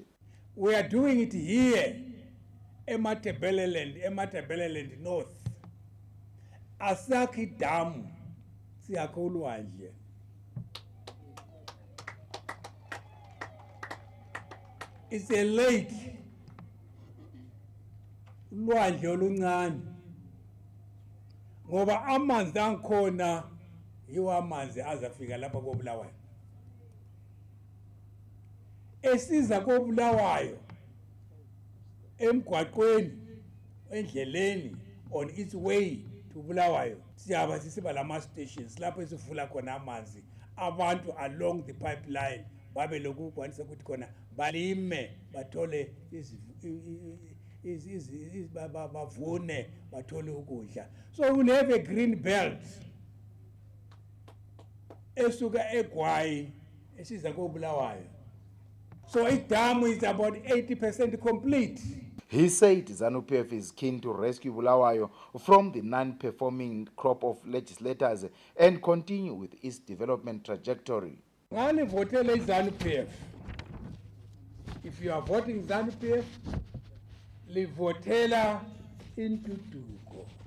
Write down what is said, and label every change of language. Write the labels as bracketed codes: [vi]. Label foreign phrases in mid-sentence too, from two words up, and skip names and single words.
[en] We are doing it here, [nd] Ematebeleland North. Asaki Dam, siyakho ulwandle. [en] It's a lake. [nd] Ulwandle oluncane. Ngoba amanzi angikhona yiwo amanzi azafika lapha koBulawayo. Esiza koBulawayo emgwaqweni endleleni [en] on its way to Bulawayo [nd] siyaba sisiba lama stations lapho esivula khona amanzi abantu [en] along the pipeline [nd] babe lokukwanisa ukuthi khona balime bathole bavune bathole ukudla. [en] So we'll have a green belt [nd] esuka eGwayi esiza koBulawayo. [en] So idamu is about 80% complete. He said ZANU-PF is keen to rescue Bulawayo from the non-performing crop of legislators and continue with its development trajectory. [nd] Ngani votele ZANU-PF. [en] If you are voting ZANU-PF, [nd] livotela intuthuko.